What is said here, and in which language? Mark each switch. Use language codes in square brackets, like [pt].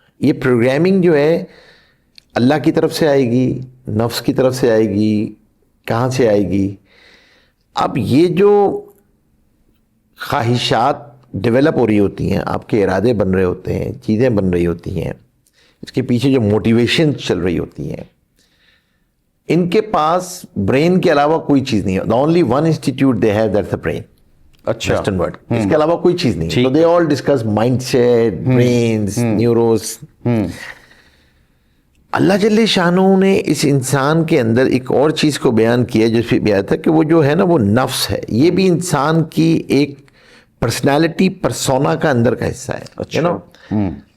[ur] یہ پروگرامنگ جو ہے اللہ کی طرف سے آئے گی، نفس کی طرف سے آئے گی، کہاں سے آئے گی؟ اب یہ جو خواہشات ڈیولپ ہو رہی ہوتی ہیں, آپ کے ارادے بن رہے ہوتے ہیں, چیزیں بن رہی ہوتی ہیں, اس کے پیچھے جو موٹیویشن چل رہی ہوتی ہیں, ان کے پاس برین کے علاوہ کوئی چیز نہیں ہے. [en] the only one institute they have, that's the brain. [ur] اچھا ویسٹرن ورلڈ, اس کے علاوہ کوئی چیز نہیں. [en] so they all discuss mindset, brains, neuros. [ur] اللہ جل شانہ نے اس انسان کے اندر ایک اور چیز کو بیان کیا جس پہ بیان تھا کہ وہ جو ہے نا وہ نفس ہے, یہ بھی انسان کی ایک پرسنالٹی پرسونا کا اندر کا حصہ ہے, [en] you know.